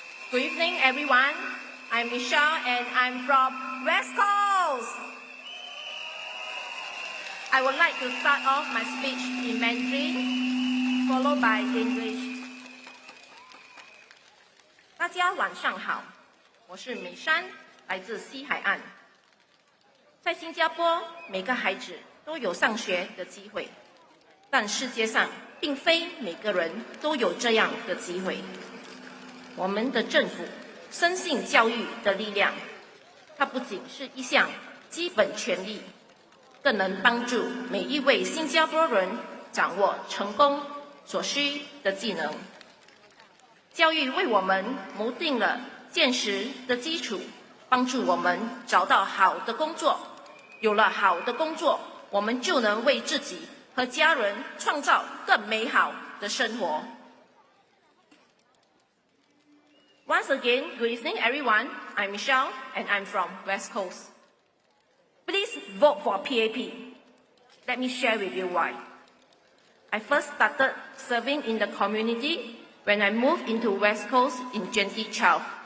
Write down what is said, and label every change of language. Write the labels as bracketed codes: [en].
[en] Good evening, everyone. I'm Faishal, and I'm from West Coast. I would like to start off my speech in Mandarin, followed by English. [zh] 大家晚上好，我是美珊，来自西海岸。在新加坡，每个孩子都有上学的机会，但世界上并非每个人都有这样的机会。我们的政府深信教育的力量，它不仅是一项基本权利，更能帮助每一位新加坡人掌握成功所需的技能。教育为我们谋定了坚实的基础，帮助我们找到好的工作。有了好的工作，我们就能为自己和家人创造更美好的生活。 [en] Once again, good evening, everyone. I'm Michelle, and I'm from West Coast. Please vote for PAP. Let me share with you why. I first started serving in the community when I moved into West Coast in 2012.